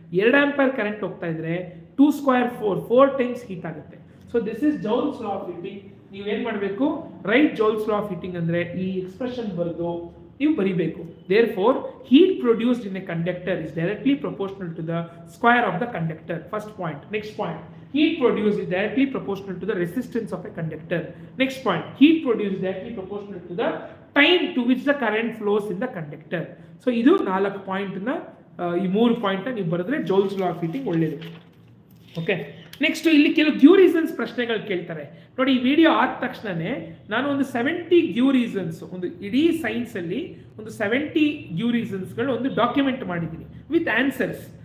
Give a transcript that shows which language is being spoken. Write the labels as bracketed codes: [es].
[kn] 2 ಆಂಪರ್ current ಹೋಗ್ತಾ ಇದ್ರೆ 2 square 4 times heat ಆಗುತ್ತೆ. [en] So this is Joule's law of heating. [kn] ನೀವು ಏನು ಮಾಡಬೇಕು? Right joules law of heating ಅಂದರೆ ಈ ಎಕ್ಸ್ಪ್ರೆಷನ್ ಬರೆದು ನೀವು ಬರಿಬೇಕು. [en] Therefore heat produced in a conductor is directly proportional to the square of the conductor. First point. Next point, heat produced is directly proportional to the resistance of a conductor. Next point, heat produced is directly proportional to the time to which the current flows in the conductor. [kn] So ಇದು 4 point ನ, ಈ 3 point ನೀವು ಬರೆದ್ರೆ joules law of heating ಒಳ್ಳೇದು. Okay, next ಇಲ್ಲಿ ಕೆಲವು Gyu reasons ಪ್ರಶ್ನೆಗಳು ಕೇಳ್ತಾರೆ. ನೋಡಿ, ಈ ವಿಡಿಯೋ ಆದ ತಕ್ಷಣನೇ ನಾನು ಒಂದು 70 ಗ್ಯೂ ರೀಸನ್ಸ್, ಒಂದು ಇಡೀ ಸೈನ್ಸ್ ಅಲ್ಲಿ ಒಂದು 70 ಗ್ಯೂ ರೀಸನ್ಸ್ಗಳು ಒಂದು ಡಾಕ್ಯುಮೆಂಟ್ ಮಾಡಿದ್ದೀನಿ ವಿತ್ ಆನ್ಸರ್ಸ್.